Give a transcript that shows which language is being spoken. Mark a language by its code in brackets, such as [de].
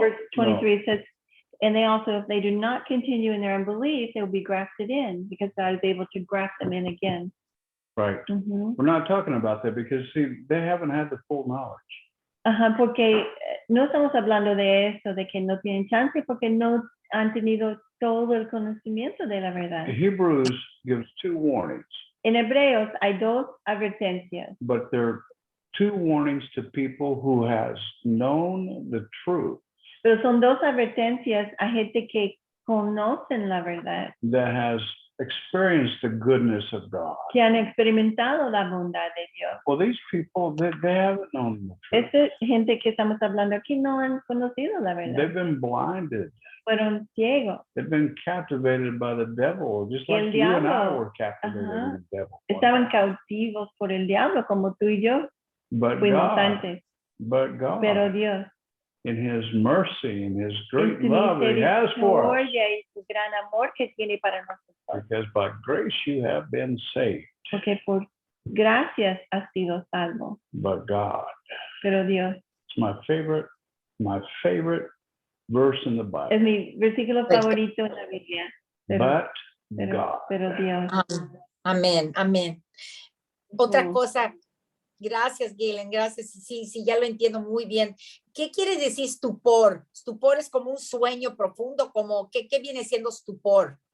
[en] Verse 23 says, and they also, if they do not continue in their unbelief, they will be grafted in because God is able to graft them in again. Right. Ujú. We're not talking about that because, see, they haven't had the full knowledge. [es] Ajá, porque no estamos hablando de eso, de que no tienen chance, porque no han tenido todo el conocimiento de la verdad. [en] Hebrews gives two warnings, [es] En Hebreos hay dos advertencias, [en] but they're two warnings to people who has known the truth, [es] pero son dos advertencias a gente que conocen la verdad, [en] that has experienced the goodness of God. [es] que han experimentado la bondad de Dios. [en] Well, these people, they haven't known the truth. [es] Esta gente que estamos hablando aquí no han conocido la [en] They've [es] verdad, [en] been blinded. [es] fueron ciegos, [en] They've been captivated by the devil, just [es] Y el [en] like you and I [es] diablo. [en] were captivated Ajá. by the devil. [es] estaban cautivos por el diablo como tú y yo [en] But [es] fuimos [en] God, [es] antes, [en] but God, [es] pero Dios, [en] in His mercy and His great [es] en su [en] love that He has for us, [es] misericordia y su gran amor que tiene para nosotros, [en] because by grace you have been saved, [es] porque por gracias has sido salvo, [en] but God. [es] pero Dios, [en] It's my favorite verse in the [es] es [en] Bible. [es] mi versículo favorito en la Biblia, pero, [en] God. [es] pero Dios. Amén, amén. Otra Ujú. cosa, gracias, Galen, gracias. Sí, ya lo entiendo muy bien. ¿Qué quiere decir stupor? Stupor es como un sueño profundo, como, ¿qué viene siendo stupor?